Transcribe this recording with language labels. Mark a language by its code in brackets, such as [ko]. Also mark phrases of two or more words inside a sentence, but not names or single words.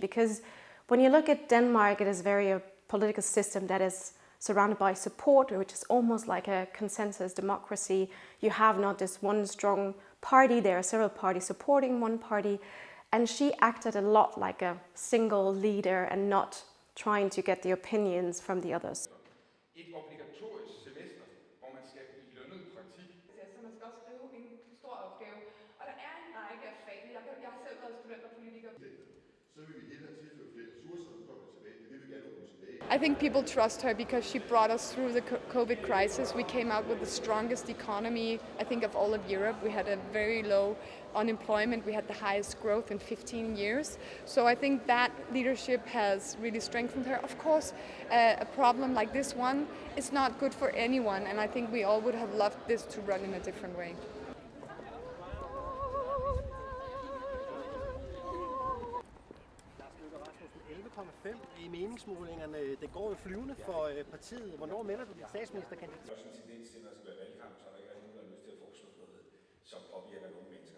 [en] Because when you look at Denmark, it is a political system that is surrounded by support, which is almost like a consensus democracy. You have not this one strong party, there are several parties supporting one party. And she acted a lot like a single leader and not trying to get the opinions from the others. [da] Et obligatorisk semester, hvor man skal i lønnet praktik. Så man skal også skrive en stor opgave. Og der er en række af fagene. Jeg har selv været student og politiker. Så vil vi hellere tilføre flere ressourcer, og så kommer det tilbage. Det vil vi gerne rulle tilbage. [en] I think people trust her because she brought us through the COVID crisis. We came out with the strongest economy, I think, of all of Europe. We had a very low unemployment. We had the highest growth in 15 years. So I think that leadership has really strengthened her. Of course, a problem like this one is not good for anyone, and I think we all would have loved this to run in a different way. [da] I meningsmålingerne. Det går jo flyvende for partiet. Hvornår melder du din statsministerkandidat? Der er også en tendens til, at når der skal være valgkamp, så er der ikke nogen, der har lyst til at foreslå noget, som påvirker nogle mennesker.